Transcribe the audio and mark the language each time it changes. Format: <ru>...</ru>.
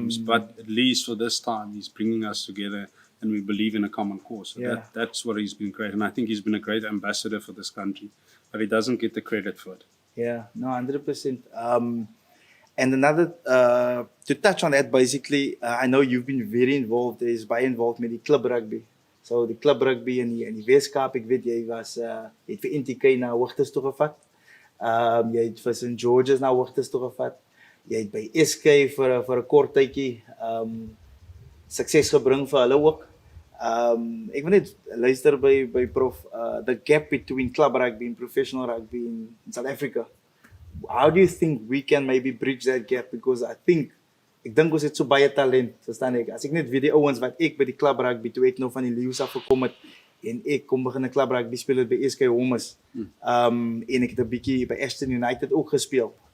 <en>But at least for this time, he's bringing us together. And we believe in a common cause. So that's what he's been great. And I think he's been a great ambassador for this country. But he doesn't get the credit for it. Yeah, no, 100%. And another, to touch on that, basically, I know you've been very involved, by involved with the club rugby. So the club rugby</en> <af>in die Weskaap, ek weet jy het vir NTK na hoogtes toe gevat. Jy het vir St. George's na hoogtes toe gevat. Jy het by SK vir 'n kort tydjie sukses gebring vir hulle ook. Ek wil net luister by Prof,</af> <en>the gap between club rugby and professional rugby in South Africa. How do you think we can maybe bridge that gap? Because</en> <af>ek dink ons het so baie talent, verstaan ek. As ek net weet die ouens wat ek by die club rugby toe ek nou van die Leeu's af gekom het en ek kom begin 'n club rugby speel by SK Homes. En ek het 'n bietjie by Ashton United ook gespeel.</af>